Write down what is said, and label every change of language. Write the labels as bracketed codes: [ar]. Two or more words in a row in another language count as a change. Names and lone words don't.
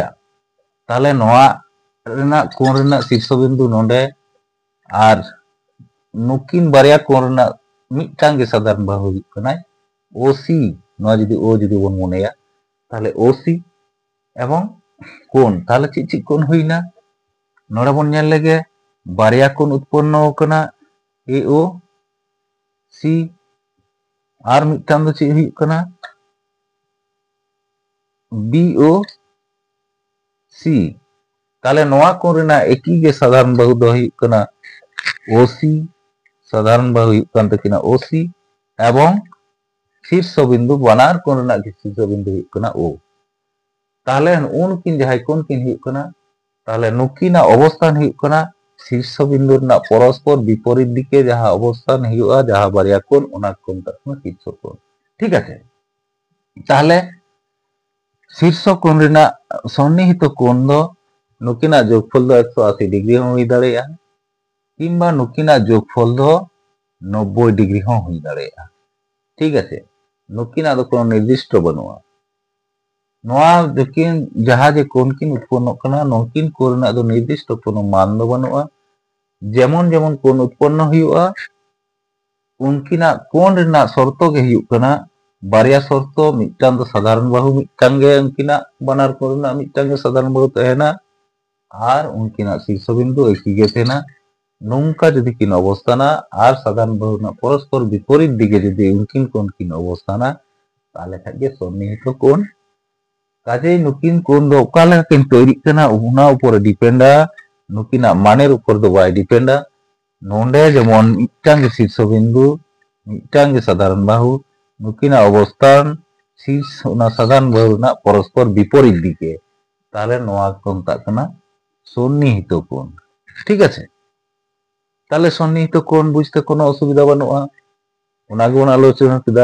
[sat] ताहले नोआ रेना कोण रेना शीर्षबिंदु नोंडे और नुकिन बारिया कोण रेना मिट्टांग गे साधारण बाहु हुयुग कनाय ओसी। नोआ जुदी ओ जुदी बन मोनेया ताहले ओसी एवं कोण ताहले ची ची कोण हुईना नोडे बन नेल लेगे बारिया कोण उत्पन्न हो कना एओ सी आर मिट्टांग दो ची हुयुग कना बीओ सी। ताहले नोआ कोण रेना एकी गे साधारण बाहु दो हुयुग कना ओसी साधारण बाहु हुयुग कान तकिना ओसी एवं शीर्षबिंदु बानार कोण रेना शीर्षबिंदु हुयुग कना ओ। ताहले उनकिन जहाय कोण किन हुयुग कना ताहले नुकिना अवस्थान हुयुग कना शीर्षबिंदु रेना परस्पर विपरीत दिके जहां अवस्थान हुयुआ जहां बारिया कोण ओना को मेताग कना शीर्ष कोण। [bn] ঠিক আছে, [sat] ताहले शीर्ष कोण रेना सन्निहित कोण दो नुकिना जोगफल दो 180 डिग्री हो हुई दाड़ेया किंबा नुकिना जोगफल दो 90 डिग्री हो हुई दाड़ेया। [bn] ঠিক আছে, [sat] नुकिना दो कोनो निर्दिष्ट बनुआ नोआ देकिन जहां जे कोण किन उत्पन्न कना नोकिन कोण रेना दो निर्दिष्ट कोनो मान दो बनुआ। जेमन जेमन कोण उत्पन्न हुयुआ उनकिना कोण रेना शर्तो गे हुयुग कना बारिया शर्तो मिट्टांग दो साधारण बाहु मिट्टांग गे उनकिना बानार कोण रेना मिट्टांग गे साधारण बाहु तहेना और उनकिना शीर्षबिंदु एकी गे तहेना। नोंका जुदी किन अवस्थाना और साधारण बाहु ना परस्पर विपरीत दिके जुदी उनकिन कोण किन अवस्थाना ताहले खाज गे सन्निहित कोण। काजे नुकिन कोण दो ओका लेका किन तैरिग कना उना ऊपर डिपेंडा नुकिना मानेर ऊपर दो बाय डिपेंडा। नोंडे जेमन मिट्टांग गे शीर्षबिंदु मिट्टांग गे साधारण बाहु नुकिना अवस्थान शीर्ष ओना साधारण बाहु ना परस्पर विपरीत दिके ताहले नोआ को मेताग कना सन्निहित कोण। [bn] ঠিক আছে, [sat] ताहले सन्निहित कोण बुझते कोनो असुविधा बानुआ ओना गे बन आलोचना केदा।